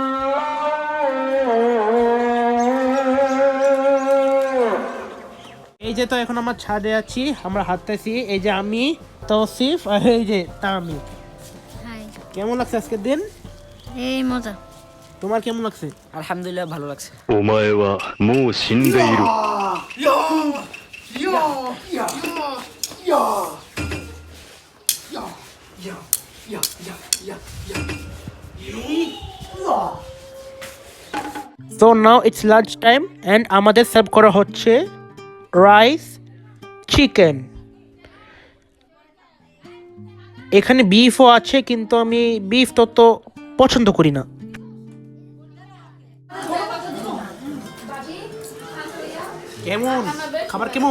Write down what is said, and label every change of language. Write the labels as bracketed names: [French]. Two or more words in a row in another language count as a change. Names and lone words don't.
[Bangla] এই যে যে তো এখন আমরা ছাদে আছি, আমরা হাঁটতেছি। এই যে আমি, তৌসিফ আর এই যে তামি। কেমন লাগছে আজকের দিন? এই মজা। তোমার কেমন লাগছে? আলহামদুলিল্লাহ ভালো লাগছে। [Japanese] お前はもう死んでいる。 [English] So now it's lunch time and [Bangla] আমাদের সার্ভ করা হচ্ছে রাইস, চিকেন। এখানে বিফও আছে, কিন্তু আমি বিফ তত পছন্দ করি না। কেমন খাবার কেমন?